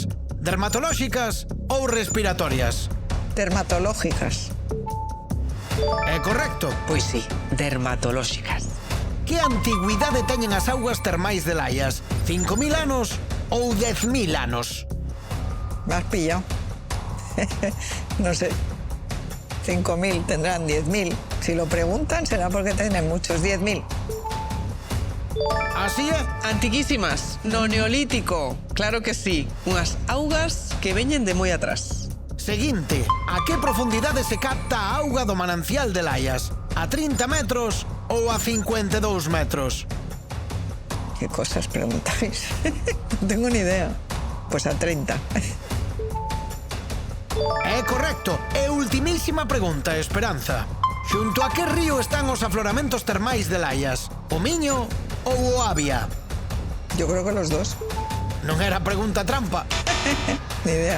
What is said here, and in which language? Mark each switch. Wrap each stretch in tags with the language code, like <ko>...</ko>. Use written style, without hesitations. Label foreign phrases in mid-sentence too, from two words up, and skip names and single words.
<gl>Dermatolóxicas ou respiratorias?</gl> <es>Dermatológicas.</es> <gl>É correcto. Pois sí, dermatolóxicas. Que antigüidade teñen as augas termais de Laias? 5.000 anos ou 10.000 anos?</gl> <es>Me has pillado. No sé. 5.000 tendrán 10.000. Si lo preguntan será porque tienen muchos. 10.000.</es> <gl>Así é. Antiquísimas, no neolítico. Claro que sí, unhas augas que veñen de moi atrás. Seguinte, a que profundidade se capta a auga do manancial de Laias? A 30 metros ou a 52 metros?</gl> <es>¿Qué cosas preguntáis? No tengo ni idea. Pues a 30.</es> <gl>É correcto. E ultimísima pregunta, Esperanza. Xunto a que río están os afloramentos termais de Laias? O Miño ou o Avia?</gl> <es>Yo creo que los dos.</es> <gl>Non era pregunta trampa.</gl> <es>Ni idea.</es>